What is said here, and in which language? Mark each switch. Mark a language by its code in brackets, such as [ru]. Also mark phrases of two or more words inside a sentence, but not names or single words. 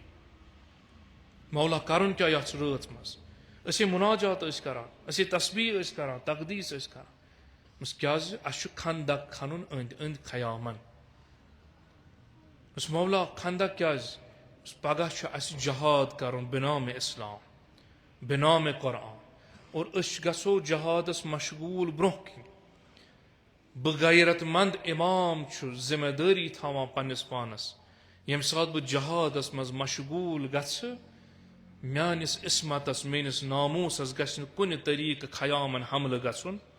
[ks] مولا کرُن کیٛاہ یتھ رٲژ منٛز؟ أسے مُناجات ٲسۍ کران، أسے تسبیٖح ٲسۍ کران، تقدیٖس ٲسۍ کران. کیٛازِ اَسہِ چھُ خندق کھنُن أنٛدۍ أنٛدۍ خیامن. مولا خندق کیٛازِ؟ پگہہ چھُ اَسہِ جہاد کرُن بِنامِ اِسلام بِنامِ قرآن اور أسۍ گژھو جہادس مشغوٗل برونٛہہ کِنۍ. بہٕ غیرت منٛد اِمام چھُس ذِمہٕ دٲری تھاوان پننِس پانس ییٚمہِ ساتہٕ بہٕ جہادس منٛز مشغوٗل گژھٕ میٲنِس عِصمتس میٲنِس ناموٗسس گژھِ نہٕ کُنہِ طٔریٖقہٕ خیامن حملہٕ گژھُن.